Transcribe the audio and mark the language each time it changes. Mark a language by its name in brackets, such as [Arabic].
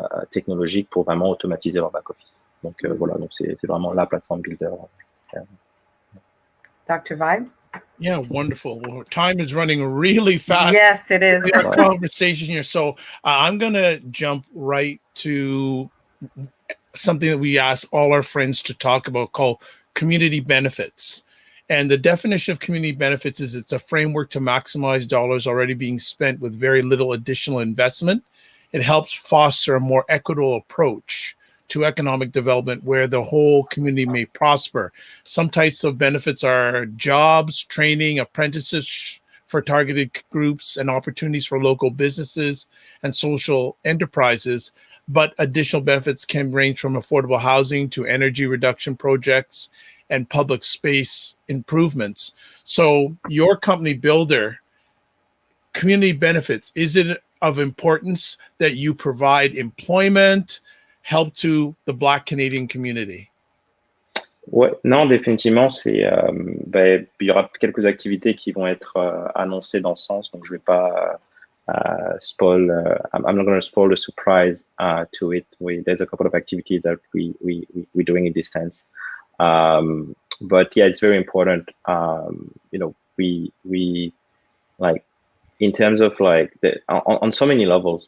[French] technologiques pour vraiment automatiser leur back-office. Donc, voilà, donc c'est vraiment la plateforme Billdr. [English] Dr. Vibe? Yeah, wonderful. Well, time is running really fast. Yes, it is. In our conversation here. So I'm going to jump right to something that we ask all our friends to talk about called community benefits. And the definition of community benefits is it's a framework to maximize dollars already being spent with very little additional investment. It helps foster a more equitable approach to economic development where the whole community may prosper. Some types of benefits are jobs, training, apprenticeships for targeted groups, and opportunities for local businesses and social enterprises. But additional benefits can range from affordable housing to energy reduction projects and public space improvements. So your company, Billdr, community benefits, is it of importance that you provide employment, help to the Black Canadian community? [French] Ouais, non, définitivement, il y aura quelques activités qui vont être annoncées dans ce sens, donc je vais pas spoil. [English] I'm not going to spoil the surprise to it. There's a couple of activities that we're doing in this sense, but yeah, it's very important. We like in terms of like on so many levels.